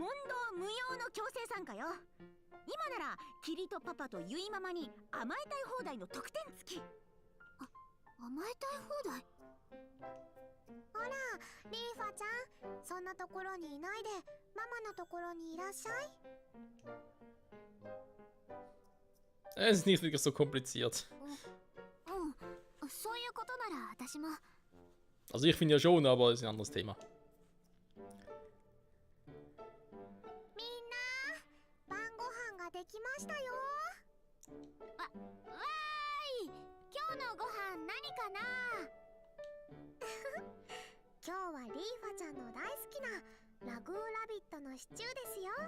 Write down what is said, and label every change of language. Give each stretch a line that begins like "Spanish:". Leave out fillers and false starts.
Japanese: 問答無用の強制参加よ。今ならキリとパパとユイママに甘えたい放題の特典付き。甘えたい放題？ほら、リーファちゃん、そんなところにいないでママのところにいらっしゃい。
German: Es ist nicht wirklich so kompliziert.
Japanese: うん、そういうことなら私も。
German: Also ich finde ja schon, aber das ist ein anderes Thema.
Japanese: みんな、晩ご飯ができましたよ。わーい、今日のご飯何かな？今日はリーファちゃんの大好きなラグーラビットのシチューですよ。